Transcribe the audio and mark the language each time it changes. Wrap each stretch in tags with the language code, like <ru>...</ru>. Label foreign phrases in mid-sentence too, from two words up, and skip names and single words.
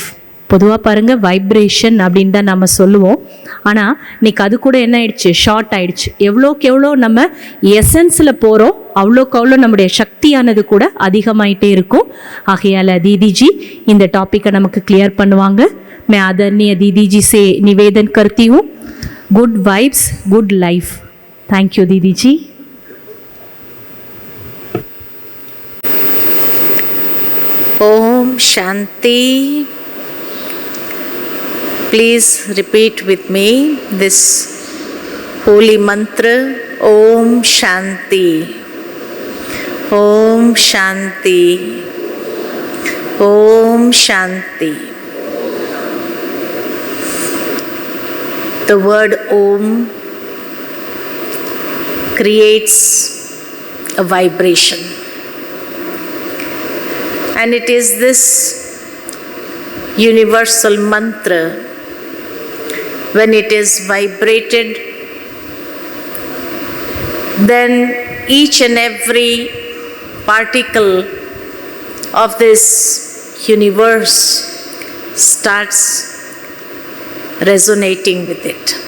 <ta>பொதுவாக பாருங்கள், வைப்ரேஷன் அப்படின்னு தான் நம்ம சொல்லுவோம். ஆனால் இன்னைக்கு அது கூட என்ன ஆயிடுச்சு, ஷார்ட் ஆயிடுச்சு. எவ்வளோக்கு எவ்வளோ நம்ம எசன்ஸில் போகிறோம் அவ்வளோக்கு அவ்வளோ நம்முடைய சக்தியானது கூட அதிகமாயிட்டே இருக்கும். ஆகையால் தீதிஜி இந்த டாப்பிக்கை நமக்கு கிளியர் பண்ணுவாங்க.</ta> <hi>मैं आदरणीय दीदी जी से निवेदन करती हूँ,</hi> <en>good vibes good life. thank you</en> <hi>दीदी जी. ओम शांति.</hi> <en>Please repeat with me this holy mantra.</en> <hi>ओम शांति। ओम शांति. ओम शांति.</hi> <en>The word Om creates a vibration. And it is this universal mantra, when it is vibrated, then each and every particle of this universe starts resonating with it.</en>